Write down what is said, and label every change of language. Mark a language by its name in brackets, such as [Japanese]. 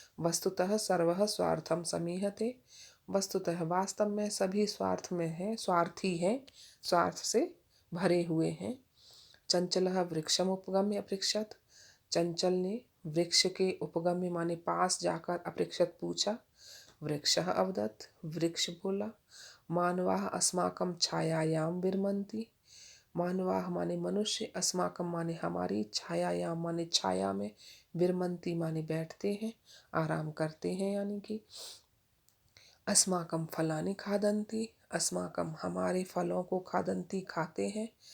[Sanskrit] वस्तुतः सर्वः स्वार्थम समीहते, [Hindi] वस्तुतः वास्तव में सभी स्वार्थ में है, स्वार्थी हैं, स्वार्थ से भरे हुए हैं। [Sanskrit] चंचलः वृक्षम उपगम्य अपृक्षत, [Hindi] चंचल ने वृक्ष के उपगम्य माने पास जाकर अपृक्षत पूछा। [Sanskrit] वृक्षः अवदत्, [Hindi] वृक्ष बोला, [Sanskrit] मानवाः अस्माकं छायायां विरमन्ति। [Hindi] मानवाः माने मनुष्य, अस्माकं माने हमारी, छायायां माने छाया में, विरमन्ति माने बैठते हैं, आराम करते हैं, यानी कि [Sanskrit] अस्माकं फलानि खादन्ति, [Hindi] अस्माकं हमारे फलों को खादन्ति खाते हैं।